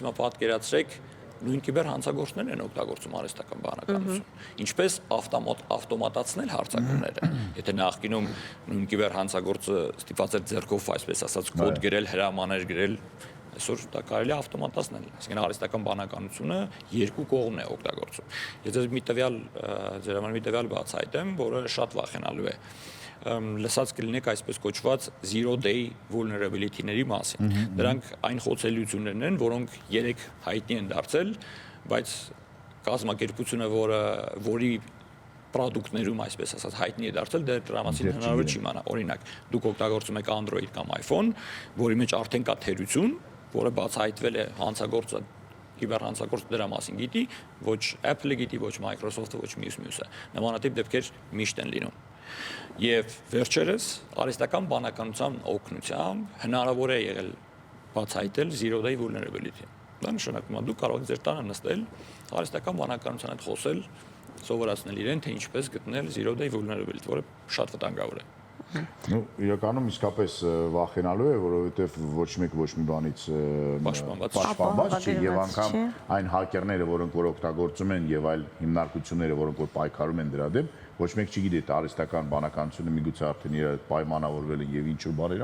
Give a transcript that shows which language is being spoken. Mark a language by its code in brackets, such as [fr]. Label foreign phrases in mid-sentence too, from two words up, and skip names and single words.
[hy] հիմա պատկերացրեք նույն կիբերհանցագործներն են օգտագործում արհեստական բանականություն։ Ինչպես ավտոմատացնել հարցակումները։ Եթե նախկինում նույն կիբերհանցագործը ստիպված էր ձեռքով, այսպես ասած, կոդ գրել, հրամաներ գրել, այսօր դա կարելի է ավտոմատացնել։ Այսինքն արհեստական բանականությունը երկու կողմն է օգտագործում։ Եթե մի տվյալ ձեր համար մի տվյալ բացահայտեմ, որը շատ վախենալու է, լսած կլինեք այսպես կոչված [en] zero day vulnerability- [hy] ների մասին։ Դրանք այն խոցելիություններն են, որոնք երեք հայտնի են դարձել, բայց կազմակերպությունը, որի պրոդուկտներում այսպես ասած հայտնի է դարձել, դրա մասին հնարավոր չի իմանալ։ Օրինակ, դուք օգտագործում եք Android կամ iPhone, որի մեջ արդեն կա թերություն, որը բացահայտվել է հանցագործը կիբերհանցագործը դրա մասին գիտի, ոչ Apple-ը գիտի, ոչ Microsoft-ը, ոչ մյուսը։ Նմանատիպ դեպքեր միշտ են լինում։ Եվ վերջերս արհեստական բանականության օգնությամբ հնարավոր է եղել բացահայտել [en] zero day vulnerability։ [hy] Դա նշանակում է դուք կարող եք ձեր տանը նստել, արհեստական բանականության հետ խոսել, սովորացնել իրեն, թե ինչպես գտնել [en] zero day vulnerability, [hy] որը շատ վտանգավոր է։ Ну, իրականում իսկապես վախենալու է, որովհետև ոչ մեկ ոչ մի բանից պաշտպանված չի եւ անգամ այն հակերները, որոնք որ օգտագործում են եւ այլ հիմնարկությունները, որոնք որ պայքարում են դրա դեմ, ոչ մեկ չգիտի թե արհեստական բանականությունը միգուցե արդեն իրար հետ պայմանավորվել են եւ ինչ-որ բաներ